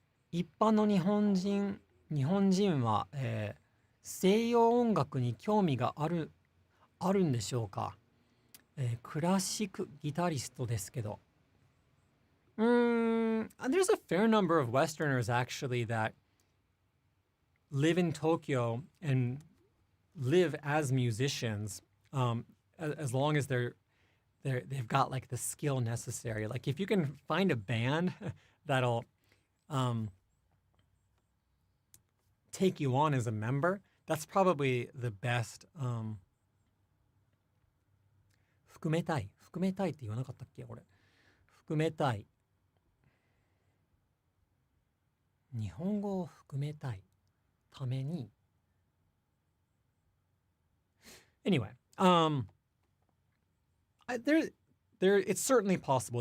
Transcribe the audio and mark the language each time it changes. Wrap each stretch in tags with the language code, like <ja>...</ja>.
<ja>一般の日本人は、西洋音楽に興味があるあるんでしょうか。クラシックギタリストですけど。</ja> <en>There's a fair number of Westerners actually that live in Tokyo and live as musicians, as long as they've got like the skill necessary. Like if you can find a band that'll um, take you on as a member, that's probably the best.</en> <ja>含めたいって言わなかったっけ俺。含めたい。日本語を含めたいために。</ja> <en>Anyway, it's certainly possible.</en>